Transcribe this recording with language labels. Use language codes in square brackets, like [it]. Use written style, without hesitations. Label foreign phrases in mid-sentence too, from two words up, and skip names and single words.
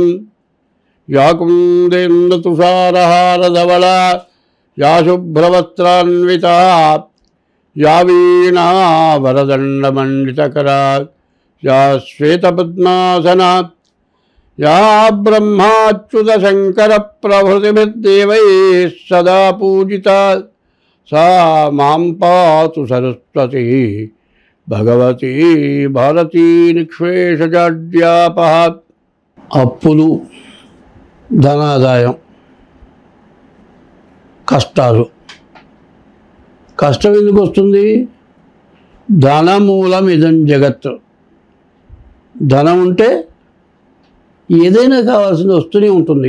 [sa] या कुन्देन्दुतुषारहारधवला या शुभ्रवस्त्रान्विता या वीणा वरदण्डमण्डितकरा या श्वेतपद्मासना या ब्रह्माच्युतशङ्करप्रभृतिभिर्देवैः सदा पूजिता सा मां पातु सरस्वती भगवती भारती निःशेषजाड्यापः। [te] అప్పులు, ధనాదాయం, కష్టాలు. కష్టం ఎందుకు వస్తుంది? [sa] ధనమూలం ఇదం జగత్. [te] ధనం ఉంటే ఏదైనా కావాల్సింది వస్తూనే ఉంటుంది.